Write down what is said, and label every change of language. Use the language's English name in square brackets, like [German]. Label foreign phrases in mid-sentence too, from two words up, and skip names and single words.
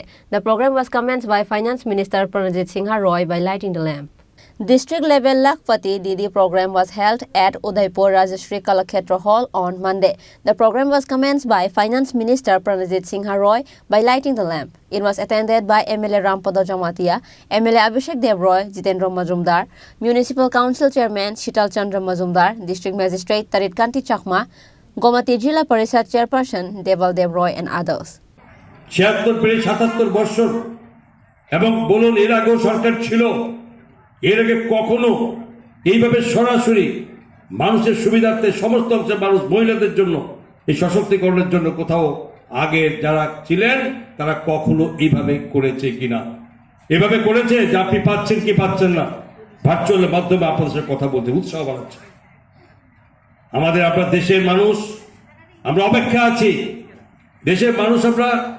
[English] The program was commenced by Finance Minister Pranajit Singha Roy by lighting the lamp. District level Lakpati Didi program was held at Udaipur Rajashri Kalakshetra Hall on Monday. The program was commenced by Finance Minister Pranajit Singha Roy by lighting the lamp. It was attended by MLA Rampada Jamatia, MLA Abhishek Devroy, Jitendra Majumdar, Municipal Council Chairman Shital Chandra Majumdar, District Magistrate Tarit Kanti Chakma, Gomati Jila Parishad Chairperson Deval Devroy and others. [Bangla] 76-77 বছর এবং বলুন এর আগেও সরকার ছিল এর আগে কখনো এইভাবে সরাসরি মানুষের সুবিধার্থে সমস্ত অংশের মানুষ মহিলাদের জন্য এই সশক্তিকরণের জন্য কোথাও আগে যারা ছিলেন তারা কখনো এইভাবে করেছে কিনা এভাবে করেছে যে আপনি পাচ্ছেন কি পাচ্ছেন না ভার্চুয়ালের মাধ্যমে আপনাদের সাথে কথা বলতে উৎসাহ বাড়াচ্ছে আমাদের আপনার দেশের মানুষ আমরা অপেক্ষা আছি দেশের মানুষ আমরা